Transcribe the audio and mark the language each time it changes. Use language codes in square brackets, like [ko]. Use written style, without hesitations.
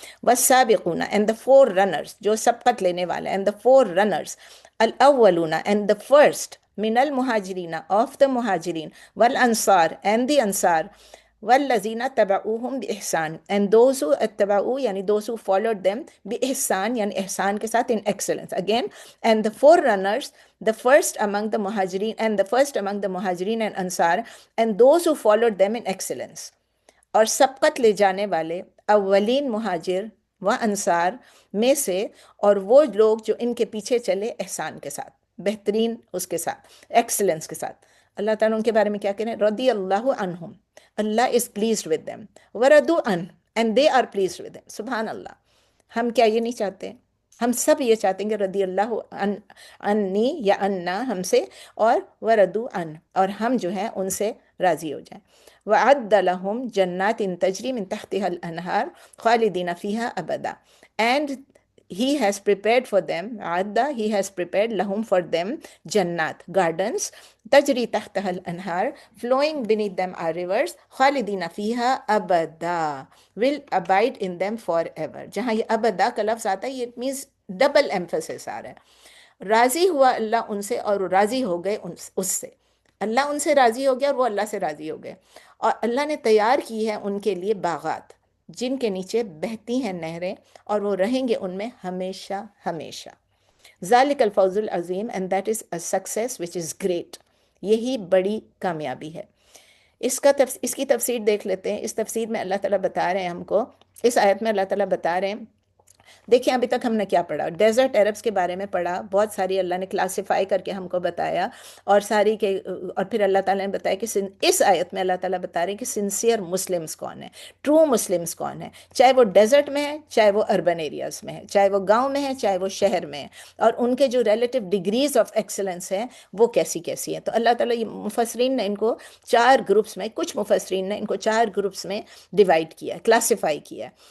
[ar] والسابقون [en] and the forerunners، [ur] جو سبقت لینے والے، [en] and the forerunners، الأولون and the first، [ar] من المهاجرين [en] of the مہاجرین، والأنصار and the Ansar، [ar] والذین تبعوہم بإحسان [en] and those who اتبعوا یعنی those who followed them بإحسان [ur] یعنی احسان کے ساتھ [en] in excellence again. And the forerunners، the first among the muhajirin and the first among the muhajirin and ansar and those who followed them in excellence. [ur] اور سبقت لے جانے والے اولین مہاجر و انصار میں سے، اور وہ لوگ جو ان کے پیچھے چلے احسان کے ساتھ، بہترین اس کے ساتھ، ایکسلنس کے ساتھ. اللہ تعالیٰ ان کے بارے میں کیا کہہ رہے ہیں؟ [ar] رضی اللہ عنہم، [ur] اللہ [en] is pleased with them، [ar] وردوا عنہ [en] and they are pleased with them. [ur] سبحان اللہ. ہم کیا یہ نہیں چاہتے؟ ہم سب یہ چاہتے ہیں کہ رضی اللہ عنی یا عنا ہم سے، اور وردوا عنہ اور ہم جو ہیں ان سے راضی ہو جائیں. [ar] وَعَدَّ لَهُمْ جَنَّاتٍ تَجْرِي مِن تَحْتِهَا الْأَنْهَارُ خَالِدِينَ فِيهَا أَبَدًا. [en] And he has prepared for them، عَدَّ he has prepared لَهُمْ for them جنات، gardens، [ar] تجری تحتها الانہار [en] flowing beneath them are rivers، [ar] خالدین فیہا ابدا [en] will abide in them forever. [ur] جہاں یہ ابدا کا لفظ آتا ہے یہ [en] it means [ur] ڈبل ایمفیسس آ رہا ہے. راضی ہوا اللہ ان سے اور راضی ہو گئے اس سے. اللہ ان سے راضی ہو گیا اور وہ اللہ سے راضی ہو گئے. اور اللہ نے تیار کی ہے ان کے لیے باغات جن کے نیچے بہتی ہیں نہریں، اور وہ رہیں گے ان میں ہمیشہ ہمیشہ. [ar] ذالک الفوز العظیم [en] and that is a success which is great. [ur] یہی بڑی کامیابی ہے. اس کی تفسیر دیکھ لیتے ہیں. اس تفسیر میں اللہ تعالیٰ بتا رہے ہیں ہم کو، اس آیت میں اللہ تعالیٰ بتا رہے ہیں، دیکھیں ابھی تک ہم نے کیا پڑھا؟ ڈیزرٹ عربس کے بارے میں پڑھا، بہت ساری اللہ نے کلاسیفائی کر کے ہم کو بتایا، اور اور پھر اللہ تعالیٰ نے بتایا کہ اس آیت میں اللہ تعالیٰ بتا رہے ہیں کہ سنسیئر مسلمز کون ہیں، ٹرو مسلمز کون ہیں، چاہے وہ ڈیزرٹ میں ہے، چاہے وہ اربن ایریاز میں ہے، چاہے وہ گاؤں میں ہے، چاہے وہ شہر میں ہے، اور ان کے جو ریلیٹیو ڈگریز آف ایکسلنس ہیں وہ کیسی کیسی ہیں. تو اللہ تعالیٰ مفسرین نے ان کو 4 گروپس میں، کچھ مفسرین نے ان کو 4 گروپس میں ڈیوائڈ کیا، کلاسیفائی کیا.